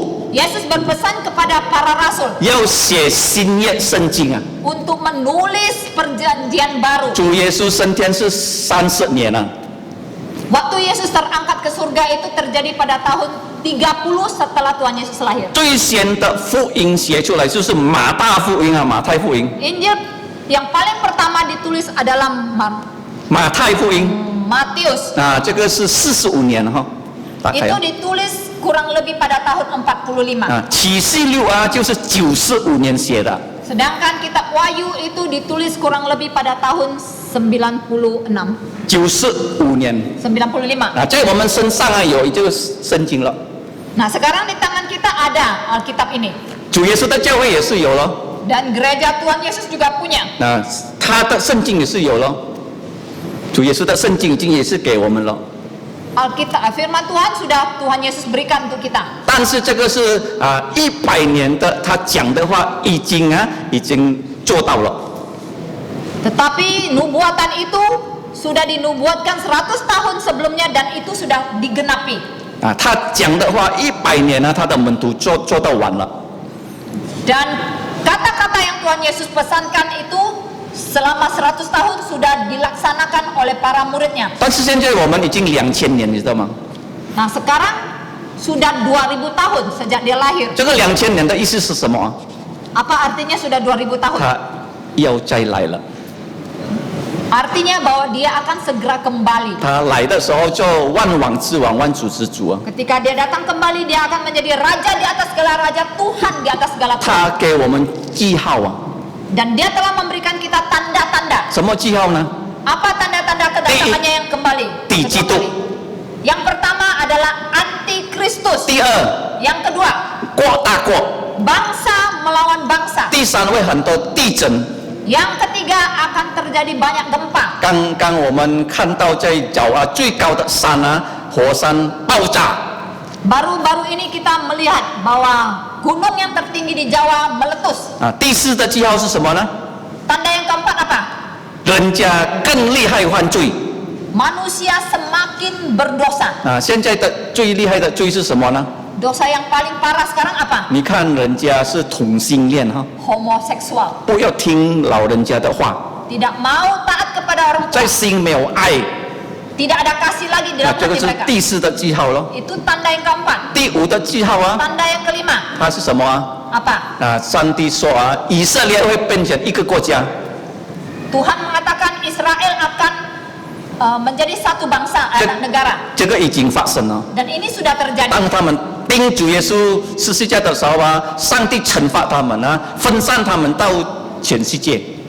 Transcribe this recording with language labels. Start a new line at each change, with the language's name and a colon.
Indonesian: Yesus berpesan kepada para rasul
Chinese: 要写新约圣经啊。
Indonesian: untuk menulis perjanjian baru.
Chinese: 主耶稣升天是30年了，
Indonesian: Waktu Yesus terangkat ke surga itu terjadi pada tahun 30 setelah Tuhan Yesus lahir.
Chinese: 最先的福音写出来就是马大福音啊，马太福音，
Indonesian: Injil yang paling pertama ditulis adalah
Chinese: 马太福音
Indonesian: Matius.
Chinese: 这个是45年了哈，打开
Indonesian: Itu
Chinese: 啊。
Indonesian: ditulis kurang lebih pada tahun 45.
Chinese: 启示录就是95年写的，
Indonesian: Sedangkan kitab Wahyu itu ditulis kurang lebih pada tahun 96.
Chinese: 95年
Indonesian: 95.
Chinese: 在我们身上有这个圣经了，
Indonesian: Nah, sekarang di tangan kita ada Alkitab ini.
Chinese: 主耶稣的教会也是有了，
Indonesian: Dan gereja Tuhan Yesus juga punya.
Chinese: 他的圣经也是有了，主耶稣的圣经已经也是给我们了。
Indonesian: Alkitab firman Tuhan sudah Tuhan Yesus berikan untuk kita.
Chinese: 但是这个是100年的，他讲的话已经做到了。
Indonesian: Tetapi nubuatan itu sudah dinubuatkan 100 tahun sebelumnya dan itu sudah digenapi.
Chinese: 他讲的话100年呢，他的门徒做到完了。
Indonesian: Dan kata-kata yang Tuhan Yesus pesankan itu selama 100 tahun sudah dilaksanakan oleh para muridnya.
Chinese: 但是现在我们已经2000年，你知道吗？
Indonesian: Nah, sekarang sudah 2000 tahun sejak dia lahir.
Chinese: 这个2000年的意思是什么？
Indonesian: Apa artinya sudah 2000 tahun?
Chinese: 他要再来了。
Indonesian: Artinya bahwa dia akan segera kembali.
Chinese: 他来的时候就万王之王、万主之主啊！
Indonesian: Ketika dia datang kembali, dia akan menjadi raja di atas segala raja, Tuhan di atas segala
Chinese: 他
Indonesian: Tuhan.
Chinese: 给我们记号啊，
Indonesian: Dan dia telah memberikan kita tanda-tanda.
Chinese: 什么记号呢？
Indonesian: Apa tanda-tanda kedatangannya yang kembali? Digitu. Yang pertama adalah antikristus.
Chinese: 第二，
Indonesian: Yang kedua,
Chinese: 国大国，
Indonesian: bangsa melawan bangsa.
Chinese: 第三会很多地震。
Indonesian: Yang ketiga akan terjadi banyak gempa.
Chinese: 刚刚我们看到在最高的山啊，火山爆炸。
Indonesian: Baru-baru ini kita melihat bahwa gunung yang tertinggi di Jawa meletus.
Chinese: 啊，第四的记号是什么呢？
Indonesian: Tanda yang keempat apa?
Chinese: 人家更厉害犯罪。
Indonesian: Manusia semakin berdosa.
Chinese: 啊，现在的最厉害的罪是什么呢？
Indonesian: Dosa yang paling parah sekarang apa?
Chinese: 你看人家是同性恋哈，
Indonesian: Homoseksual.
Chinese: 不要听老人家的话，
Indonesian: Tidak mau taat kepada orang
Chinese: 在
Indonesian: tua.
Chinese: 心没有爱，
Indonesian: Tidak ada kasih lagi di
Chinese: 那
Indonesian: dalam
Chinese: 这个
Indonesian: hati
Chinese: 是
Indonesian: mereka.
Chinese: 第四的记号咯。
Indonesian: Itu tanda yang keempat.
Chinese: 第五的记号啊，
Indonesian: Tanda yang kelima
Chinese: 它是什么啊？
Indonesian: apa?
Chinese: 啊，上帝说啊，以色列会变成一个国家。
Indonesian: Tuhan mengatakan Israel akan menjadi satu bangsa, negara.
Chinese: 这个已经发生了。
Indonesian: Dan ini sudah terjadi.
Chinese: 当他们钉主耶稣十字架的时候啊，上帝惩罚他们啊，分散他们到全世界。